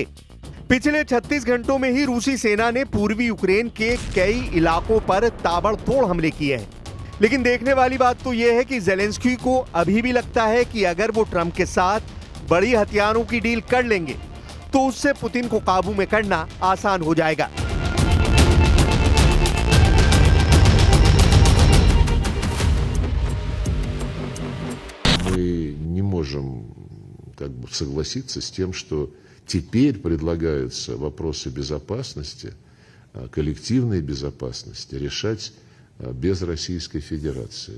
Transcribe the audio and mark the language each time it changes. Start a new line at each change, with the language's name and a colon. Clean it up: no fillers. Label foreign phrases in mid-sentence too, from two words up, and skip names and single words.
Hindi: पिछले 36 घंटों में ही रूसी सेना ने पूर्वी यूक्रेन के कई इलाकों पर ताबड़तोड़ हमले किए हैं। लेकिन देखने वाली बात तो यह है कि ज़ेलेंस्की को अभी भी लगता है कि अगर वो ट्रंप के साथ बड़ी हथियारों की डील कर लेंगे तो उससे पुतिन को काबू में करना आसान हो जाएगा।
Russian: Мы не можем согласиться с тем, что теперь предлагаются вопросы безопасности, коллективной безопасности решать без Российской Федерации.